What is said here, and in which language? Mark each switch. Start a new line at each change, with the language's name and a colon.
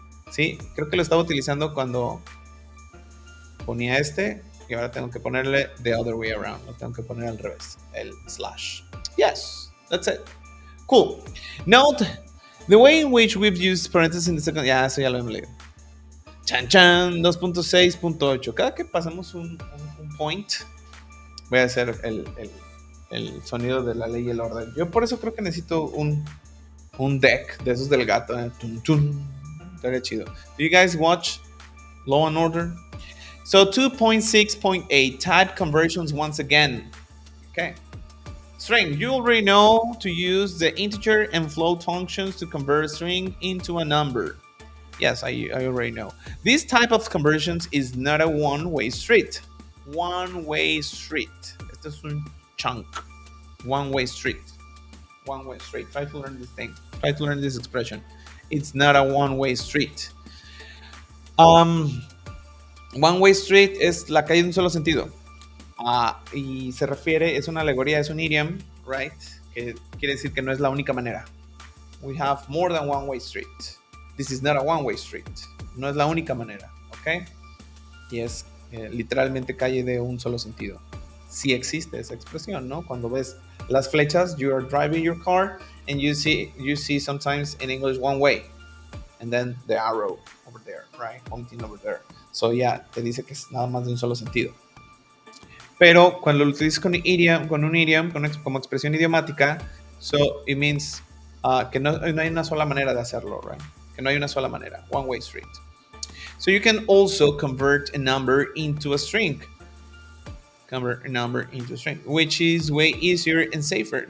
Spanish: Sí, creo que lo estaba utilizando cuando ponía este y ahora tengo que ponerle
English: the other way around.
Spanish: Lo tengo que poner al revés, el slash.
English: Yes, that's it. Cool. Note the way in which we've used parentheses in the second.
Spanish: Ya, eso ya lo hemos leído. Chan chan, 2.6.8. Cada que pasamos un point, voy a hacer el sonido de la ley y el orden. Yo por eso creo que necesito un deck de esos del gato. Tun, tun. Estaría chido.
English: Do you guys watch Law and Order? So 2.6.8, type conversions once again. Okay. String, you already know to use the integer and float functions to convert a string into a number. Yes, I already know. This type of conversions is not a one-way street. One-way street.
Spanish: Esto es un chunk.
English: One-way street. One-way street. Try to learn this thing. Try to learn this expression. It's not a one-way street. One-way street
Spanish: es la calle de un solo sentido. Y se refiere, es una alegoría, es un idiom,
English: right?
Spanish: Que quiere decir que no es la única manera.
English: We have more than one-way street. This is not a one-way street.
Spanish: No es la única manera, ¿ok? Y es literalmente calle de un solo sentido. Sí existe esa expresión, ¿no? Cuando ves las flechas,
English: you are driving your car and you see sometimes in English one way and then the arrow over there, right? Pointing over there. So yeah,
Spanish: te dice que es nada más de un solo sentido. Pero cuando lo utilizas con un idiom, como expresión idiomática,
English: so it means
Spanish: que no hay una sola manera de hacerlo,
English: right?
Spanish: Que no hay una sola manera,
English: one way street. So you can also convert a number into a string. Convert a number into a string, which is way easier and safer.